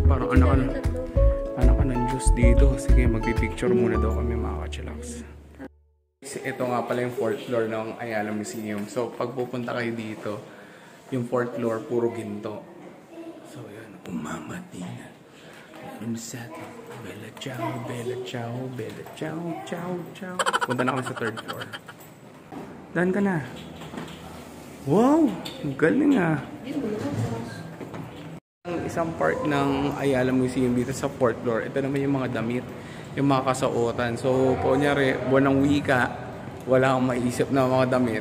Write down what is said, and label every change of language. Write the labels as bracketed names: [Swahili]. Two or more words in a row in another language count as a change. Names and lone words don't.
[Filipino] Parang anak ka ng Diyos dito. Sige, magpipicture muna daw kami mga kachillax. Ito nga pala yung [English] 4th floor [Filipino] ng Ayala Museum. So pag pupunta kayo dito, yung [English] 4th floor [Filipino] puro ginto. So yan, umamati na. [Italian] Bella ciao, bella ciao, bella ciao, ciao, ciao. [Filipino] Punta na kami sa [English] 3rd floor. [Filipino] Daan ka na. Wow, galing ah. isang part ng Ayala Museum dito sa [English] 4th floor. [Filipino] Ito naman yung mga damit, yung mga kasauotan. So, kunyari, buwan ng wika, wala kang maisip na mga damit.